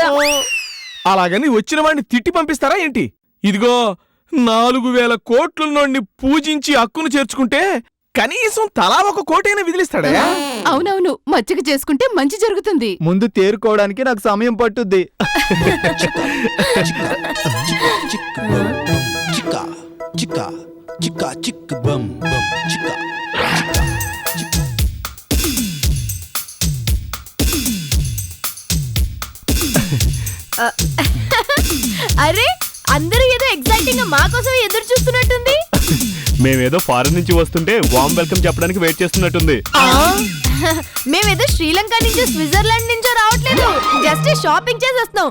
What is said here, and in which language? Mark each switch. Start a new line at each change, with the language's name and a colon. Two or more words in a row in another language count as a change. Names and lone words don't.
Telugu: అలాగని వచ్చిన వాడిని తిట్టి పంపిస్తారా ఏంటి? ఇదిగో 4000 కోట్లున్నోడిని పూజించి హక్కును చేర్చుకుంటే కనీసం తలా 1 కోటైనా విదిలిస్తాడా? అవునవును, మచ్చిక చేసుకుంటే మంచి జరుగుతుంది. ముందు తేరుకోవడానికి నాకు సమయం పట్టుద్ది. Chica, chica, chica, chica, bum, bum, chica, chica, chica. అరే, అందరూ ఏదో ఎగ్జైటింగ్ గా మా కోసం ఎదురు చూస్తున్నట్టుంది. మేమేదో ఫారెన్ నుంచి వస్తుంటే
English: warm welcome
Telugu: చెప్పడానికి వెయిట్ చేస్తున్నట్టుంది. మేమేదో శ్రీలంక నుంచో స్విట్జర్లాండ్ నుంచో రావట్లేదు,
English: just shopping
Telugu: చేసి వస్తున్నాం.